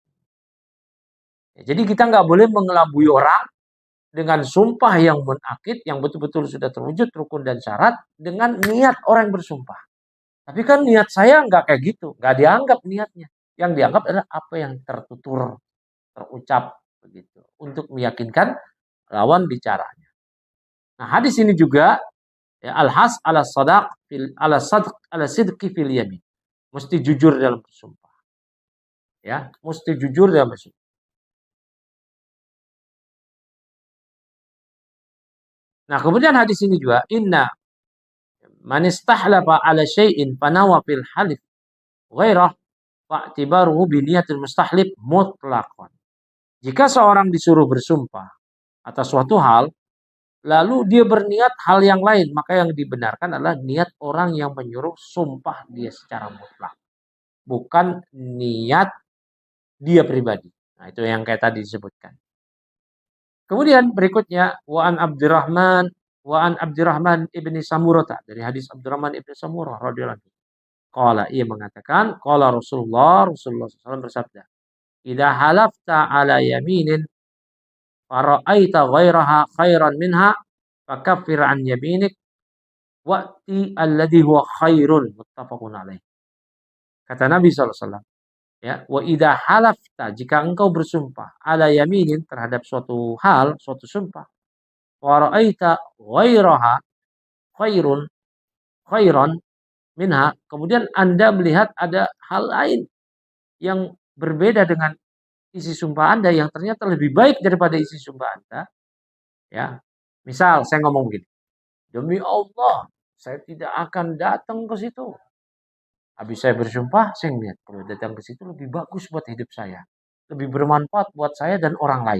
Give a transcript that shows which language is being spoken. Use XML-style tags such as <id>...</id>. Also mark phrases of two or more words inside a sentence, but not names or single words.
<id>Jadi kita nggak boleh mengelabui orang dengan sumpah yang munakid, yang betul-betul sudah terwujud rukun dan syarat, dengan niat orang yang bersumpah. Tapi kan niat saya nggak kayak gitu, nggak dianggap niatnya. Yang dianggap adalah apa yang tertutur, terucap begitu, untuk meyakinkan lawan bicaranya. Nah, hadis ini juga ya,</id> <ar>الحث على صدق على الصدق في اليمين.</ar> <id>Mesti jujur dalam bersumpah. Ya, mesti jujur dalam bersumpah. Nah, kemudian hadis ini juga</id> <ar>إن من استحلف على شيء فنوى في الحالف غيره فاعتباره بنية المستحلف مطلقا.</ar> <id>Jika seorang disuruh bersumpah atas suatu hal, lalu dia berniat hal yang lain, maka yang dibenarkan adalah niat orang yang menyuruh sumpah dia secara mutlak. Bukan niat dia pribadi. Nah, itu yang kayak tadi disebutkan. Kemudian berikutnya</id> <ar>وعن عبد الرحمن بن سمرة,</ar> <id>dari hadis Abdurrahman ibni Samurah</id> <ar>رضي الله عنه.</ar> <id>Qala, ia mengatakan,</id> <ar>قال رسول الله</ar> <id>SAW bersabda,</id> <ar>"إذا حلفت على يمين فرأيت غيرها خيرا منها فكفر عن يمينك وائت الذي هو خير. متفق عليه.</ar> <id>Kata Nabi SAW, ya,</id> <ar>وإذا حلفت,</ar> <id>jika engkau bersumpah</id> <ar>على يمين,</ar> <id>terhadap suatu hal, suatu sumpah,</id> <ar>ورأيت غيرها خير خيرا منها,</ar> <id>kemudian Anda melihat ada hal lain yang berbeda dengan isi sumpah Anda yang ternyata lebih baik daripada isi sumpah Anda, ya. Misal saya ngomong begini, demi Allah saya tidak akan datang ke situ. Habis saya bersumpah, saya melihat kalau datang ke situ lebih bagus buat hidup saya, lebih bermanfaat buat saya dan orang lain.</id>